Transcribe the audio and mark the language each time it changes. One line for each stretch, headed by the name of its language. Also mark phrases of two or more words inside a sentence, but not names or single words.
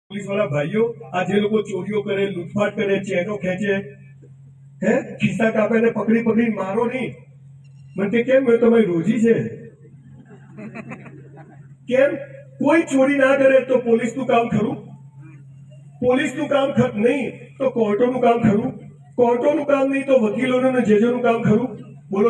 Gujarati: પોલીસ વાળા ભાઈઓ આજ યે લોગ ચોરીઓ કરે, લૂટપાટ કરે, ચેનો ખેંચે, હૈ ખિસ્સા કાપે ને પકડી પકડી મારો નહીં। મને કેમ મેં તમારી રોજી છે કેમ કોઈ ચોરી ના કરે તો પોલીસનું કામ ખરું, પોલીસનું કામ નહીં તો કોર્ટોનું કામ ખરું, કોર્ટોનું કામ નહીં તો વકીલોનું ને જજોનું કામ ખરું। બોલો